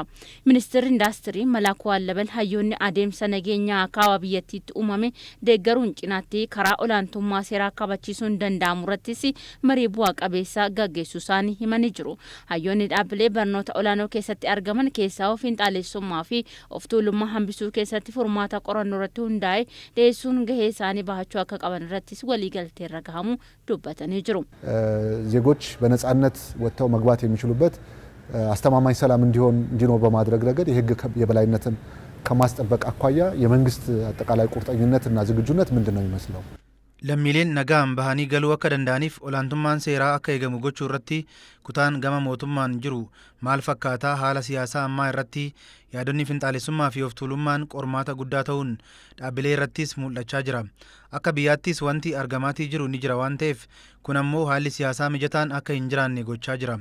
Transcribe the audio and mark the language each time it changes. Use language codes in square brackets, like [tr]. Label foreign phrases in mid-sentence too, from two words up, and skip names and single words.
[om] Ministeerri Indaastirii Malaakuu Allabal hayyoonni adeemsa nageenyaa kaawaa biyyattiitti uumame deeggaruun cinaatti karaa olaantummaa seeraa kabachiisuun danda'amu irrattis marii bu'aa qabeessa gaggeessuu isaanii himanii jiru. Hayyoonni dhaabbilee barnoota olaanoo keessatti argaman keessaa fiinxaalessummaa fi of tuulummaa hambisuu keessatti furmaata qorannoo irratti hundaa'e dhiyeessuun gahee isaanii bahachuu akka qaban irrattis waliigaltee irra gahamu dubbatanii jiru. [am] ዜጎች በነጻነት ወጥተው መግባት የሚችሉበት አስተማማኝ ሰላም እንዲኖር በማድረግ ረገድ የህግ የበላይነትን ከማስጠበቅ አኳያ የመንግስት አጠቃላይ ቁርጠኝነትና ዝግጁነት ምንድነው የሚመስለው? [om] lammiileen nagaan bahanii galuu akka danda'aniif olaantummaan seeraa akka eegamu gochuu irratti kutaan gama mootummaan jiru maal fakkaataa haala siyaasaa ammaa irratti yaadonni finxaalessummaa fi of tuulummaan qormaata guddaa ta'uun dhaabbilee irrattis mul'achaa jira. akka biyyaattis wanti argamaatii jiru ni jira waan ta'eef kun ammoo haalli siyaasaa mijataan akka hin jiraanne gochaa jira.